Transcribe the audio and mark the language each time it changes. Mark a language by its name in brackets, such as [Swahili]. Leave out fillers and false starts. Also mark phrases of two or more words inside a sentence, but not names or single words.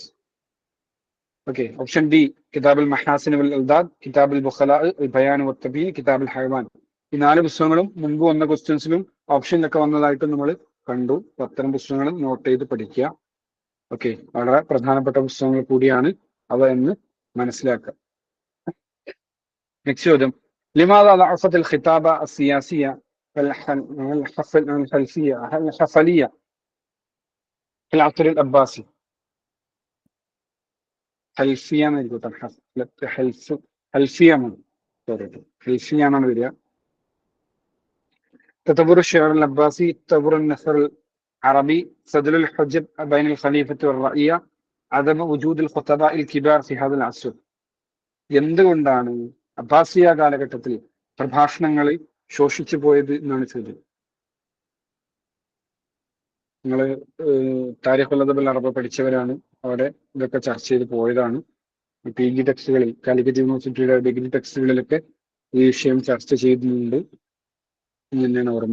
[Malayalam] ഓക്കെ, ഓപ്ഷൻ ഡി കിതാബുൽ മഹാസിൻ വൽ അൽദാദ്, കിതാബുൽ ബുഖലാ, അൽ ബയാൻ വത്തബീൻ, കിതാബുൽ ഹയവാൻ. ഈ 4 പുസ്തകങ്ങളും മുൻപ് വന്ന ക്വസ്റ്റ്യൻസിലും ഓപ്ഷനിലൊക്കെ വന്നതായിട്ട് നമ്മൾ കണ്ടു. അത്തരം പുസ്തകങ്ങൾ നോട്ട് ചെയ്ത് പഠിക്കുക. ഓക്കെ, വളരെ പ്രധാനപ്പെട്ട പുസ്തകങ്ങൾ കൂടിയാണ് അവ എന്ന് മനസ്സിലാക്കുക. നെക്സ്റ്റ് ചോദ്യം. [Arabic] لماذا ضعفت الخطابة السياسية الحفلية في العصر العباسي؟ حلفية ما يقول حلفية ما نقول. تطور الشعر العباسي، تطور النثر العربي، سدل الحجب بين الخليفة والرعية، عدم وجود الخطباء الكبار في هذا العصر. [Malayalam] എന്തുകൊണ്ടാണ് അബ്ബാസിയ കാലഘട്ടത്തിൽ പ്രഭാഷണങ്ങളെ ശോഷിച്ചു പോയത് എന്നാണ് ചോദ്യം. നിങ്ങൾ താരിഖുൽ അദബ് അറബ് പഠിച്ചവരാണ്. അവിടെ ഇതൊക്കെ ചർച്ച ചെയ്ത് പോയതാണ്. PG ടെക്സ്റ്റുകളിൽ, കാലിക്കറ്റ് യൂണിവേഴ്സിറ്റിയുടെ ഡിഗ്രി ടെക്സ്റ്റുകളിലൊക്കെ ഈ വിഷയം ചർച്ച ചെയ്യുന്നുണ്ട് എന്ന് തന്നെയാണ് ഓർമ്മ.